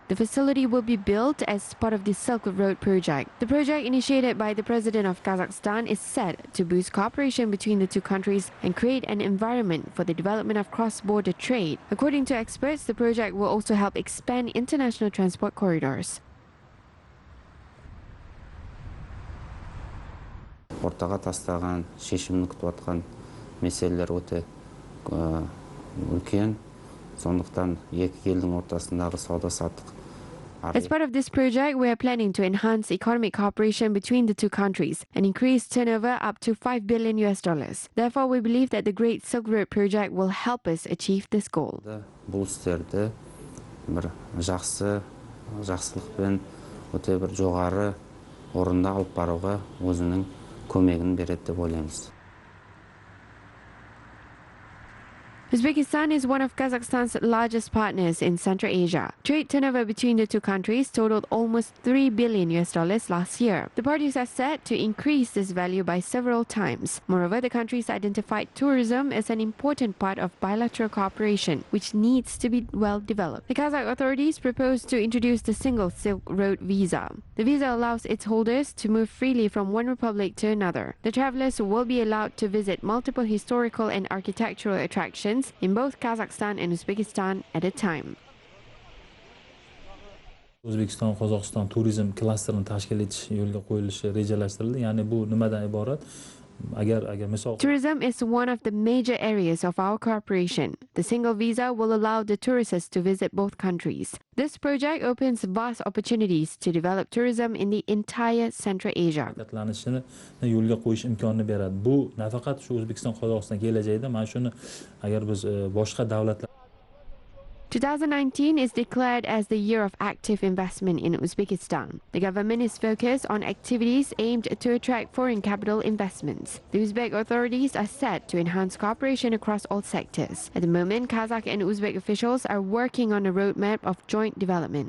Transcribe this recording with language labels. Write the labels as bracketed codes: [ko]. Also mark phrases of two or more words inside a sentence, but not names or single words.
[en] The facility will be built as part of the Silk Road project. The project, initiated by the President of Kazakhstan, is set to boost cooperation between the two countries and create an environment for the development of cross-border trade. According to experts, the project will also help expand international transport corridors. [kk] Ортаға тастаған, шешімін күтіп атқан мәселелер өте үлкен. Сондықтан екі елдің ортасындағы сауда-саттық. [en] As part of this project, we are planning to enhance economic cooperation between the two countries and increase turnover up to $5 billion. Therefore, we believe that the Great Silk Road project will help us achieve this goal. [kk] Бұл істерді бір жақсылықпен өте бір жоғары орында алып баруға өзінің көмегін береді деп ойлаймыз. [en] Uzbekistan is one of Kazakhstan's largest partners in Central Asia. Trade turnover between the two countries totaled almost $3 billion last year. The parties are set to increase this value by several times. Moreover, the countries identified tourism as an important part of bilateral cooperation, which needs to be well developed. The Kazakh authorities proposed to introduce the single Silk Road visa. The visa allows its holders to move freely from one republic to another. The travelers will be allowed to visit multiple historical and architectural attractions in both Kazakhstan and Uzbekistan at a time. [uz] O'zbekiston Qozog'iston turizm klasterini tashkil etish yo'lga qo'yilishi rejalashtirildi. Ya'ni bu nimadan iborat? Agar misol [en] Tourism is one of the major areas of our cooperation. The single visa will allow the tourists to visit both countries. This project opens vast opportunities to develop tourism in the entire Central Asia. [uz] harakatlanishini yo'lga qo'yish imkonini beradi. Bu nafaqat shu O'zbekiston Qozog'iston kelajakda mana shuni agar biz boshqa davlatlar [en] 2019 is declared as the year of active investment in Uzbekistan. The government is focused on activities aimed to attract foreign capital investments. The Uzbek authorities are set to enhance cooperation across all sectors. At the moment, Kazakh and Uzbek officials are working on a roadmap of joint development.